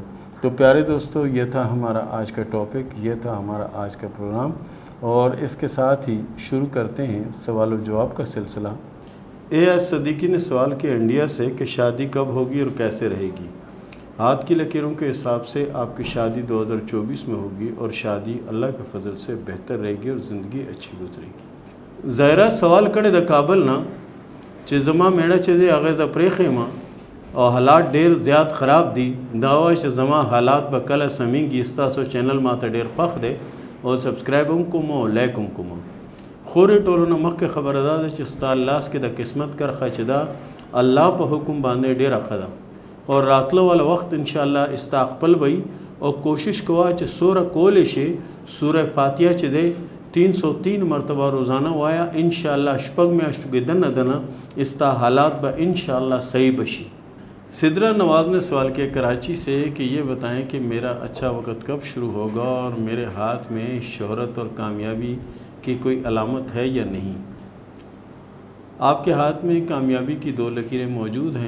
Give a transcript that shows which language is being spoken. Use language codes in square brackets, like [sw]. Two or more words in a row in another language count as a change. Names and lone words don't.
[ur] تو پیارے دوستو، یہ تھا ہمارا آج کا ٹاپک، یہ تھا ہمارا آج کا پروگرام، اور اس کے ساتھ ہی شروع کرتے ہیں سوال و جواب کا سلسلہ۔ ایس صدیقی نے سوال کیا انڈیا سے کہ شادی کب ہوگی اور کیسے رہے گی؟ ہاتھ کی لکیروں کے حساب سے آپ کی شادی 2024 میں ہوگی اور شادی اللہ کے فضل سے بہتر رہے گی اور زندگی اچھی گزرے گی۔ [ps] ظاہرہ سوال کڑے دا کابل نا چې زما میړه چې دی هغه زه پرېښیم او حالات ډېر زیات خراب دي، دا وایي چې زما حالات به کله سمیږي. ستاسو چینل ماته ډېر خوښ دی او سبسکرایب هم کوم او لایک هم کوم. خورې ټولو نه مخکې خبره دا ده چې ستا لاس کې د قسمت کرښه چې دا الله په حکم باندې ډېره ښه ده او راتلو والا وخت انشاءالله ستا خپل وي او کوشش کوه چې سوره کولی شي سوره فاتحه چې دی 303 مرتبہ روزانہ وایا، انشاءاللہ شپږ میاشتو کې دنه دنه استا حالات با انشاءاللہ صحیح بشی۔ [ur] سدرہ نواز نے سوال کیا کراچی سے کہ یہ بتائیں کہ میرا اچھا وقت کب شروع ہوگا اور میرے ہاتھ میں شہرت اور کامیابی کی کوئی علامت ہے یا نہیں؟ آپ کے ہاتھ میں کامیابی کی 2 لکیریں موجود ہیں۔